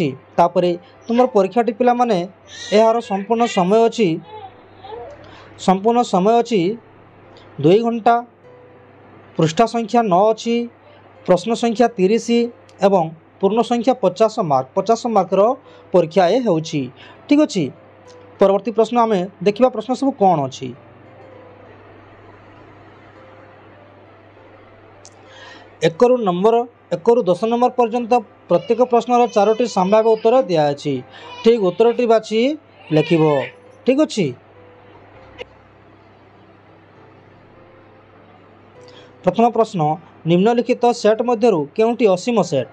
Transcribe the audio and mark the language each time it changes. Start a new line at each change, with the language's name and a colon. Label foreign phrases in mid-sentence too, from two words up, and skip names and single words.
Odia: ତାପରେ ତୁମର ପରୀକ୍ଷାଟି ପିଲାମାନେ ଏହାର ସମ୍ପୂର୍ଣ୍ଣ ସମୟ ଅଛି 2 ଘଣ୍ଟା। ପୃଷ୍ଠା ସଂଖ୍ୟା 9 ଅଛି, ପ୍ରଶ୍ନ ସଂଖ୍ୟା 30 ଏବଂ ପୂର୍ଣ୍ଣ ସଂଖ୍ୟା 50 ମାର୍କ। 50 ମାର୍କର ପରୀକ୍ଷା ଏ ହେଉଛି। ଠିକ୍ ଅଛି। ପରବର୍ତ୍ତୀ ପ୍ରଶ୍ନ ଆମେ ଦେଖିବା ପ୍ରଶ୍ନ ସବୁ କ'ଣ ଅଛି। ଏକରୁ 10 ନମ୍ବର ପର୍ଯ୍ୟନ୍ତ ପ୍ରତ୍ୟେକ ପ୍ରଶ୍ନର 4ଟି ସମ୍ଭାବ୍ୟ ଉତ୍ତର ଦିଖାଇ। ଠିକ୍ ଉତ୍ତରଟି ବାଛି ଲେଖିବ। ଠିକ୍ ଅଛି। ପ୍ରଥମ ପ୍ରଶ୍ନ, ନିମ୍ନଲିଖିତ ସେଟ୍ ମଧ୍ୟରୁ କେଉଁଟି ଅସୀମ ସେଟ୍?